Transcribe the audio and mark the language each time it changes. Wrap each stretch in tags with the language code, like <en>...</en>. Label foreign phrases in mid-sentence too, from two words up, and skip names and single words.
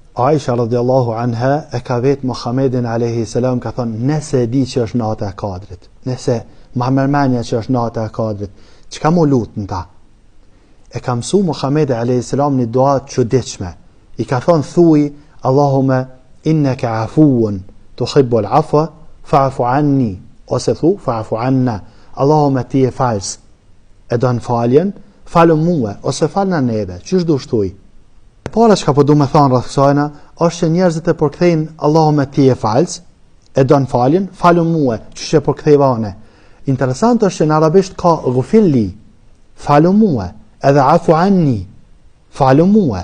<sq>Aisha</sq> <ar>رضي الله عنها</ar> <sq>e ka vetë Muhammedin</sq> <ar>عليه السلام</ar> <sq>ka thonë, nëse e di që është nata e Kadrit, nëse ma mërmenja që është nata e Kadrit, çka më lut në ta? E ka mësu Muhammedi</sq> <ar>عليه السلام</ar> <sq>një dua të çuditshme. I ka thonë, thuj,</sq> <ar>اللهم إنك عفو تحب العفو فاعف عني,</ar> <sq>ose thu</sq> <ar>فاعف عنا,</ar> <sq>Allahumma ti e falës, e don faljen, falë mua ose falna neve, çish do shtoj. Para çka po du me thonë rreth kësajna, është që njerëzit e përkthejnë Allahumma ti e falës, e don faljen, falë mua, çish e përkthejva one. Interesant është që në arabisht ka ghufilli, falë mua, edhe</sq> <ar>اعف عني,</ar> <sq>falë mua.</sq>